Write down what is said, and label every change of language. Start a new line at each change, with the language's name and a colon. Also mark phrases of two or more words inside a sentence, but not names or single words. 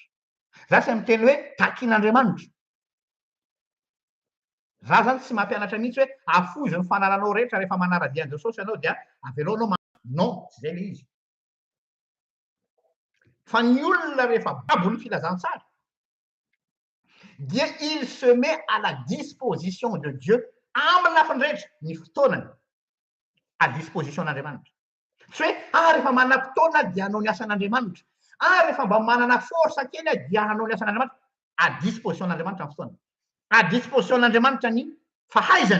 Malagasy: Za tsy miteny hoe takin'Andriamanitra. Za zany tsy mampianatra mihitsy hoe afozo ny fanananao rehetra rehefa manara-dian'i Jesosy ianao dia aveloanao non, tsy zay le izy. Fa ny olona rehefa babo ny filazantsara dia
French: il se met à la disposition de Dieu
Malagasy: amin'ny lafiny rehetra ny fotoanany
French: à disposition'Andriamanitra.
Malagasy: Tsy hoe rehefa manam-potoana dia hanao ny asan'Andriamanitra. Rehefa mba manana force kely dia hanao ny asan'Andriamanitra.
French: À disposition'Andriamanitra
Malagasy: ny fotoana.
French: À disposition'Andriamanitra
Malagasy: ny fahaizany.